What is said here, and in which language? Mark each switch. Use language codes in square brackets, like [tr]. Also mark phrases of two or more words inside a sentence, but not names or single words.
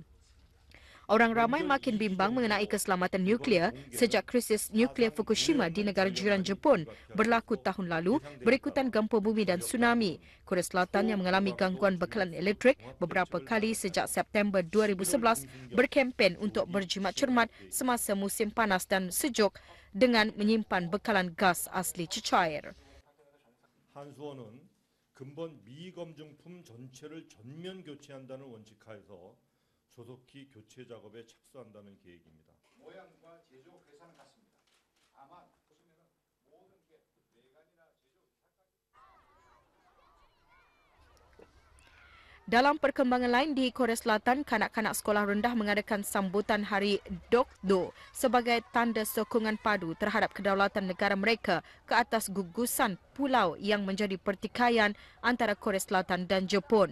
[ms] Orang ramai makin bimbang mengenai keselamatan nuklear sejak krisis nuklear Fukushima di negara jiran Jepun berlaku tahun lalu berikutan gempa bumi dan tsunami. Korea Selatan yang mengalami gangguan bekalan elektrik beberapa kali sejak September 2011 berkempen untuk berjimat cermat semasa musim panas dan sejuk dengan menyimpan bekalan gas asli cecair. [ko] 한수원은 근본 미검증품 전체를 전면 교체한다는 원칙하에서 조속히 교체 작업에 착수한다는 계획입니다. 모양과 제조 회사는 같습니다. 다만 보시면은 모든 게 외관이나 제조 [ms] Dalam perkembangan lain di Korea Selatan, kanak-kanak sekolah rendah mengadakan sambutan Hari Dokdo sebagai tanda sokongan padu terhadap kedaulatan negara mereka ke atas gugusan pulau yang menjadi pertikaian antara Korea Selatan dan Jepun.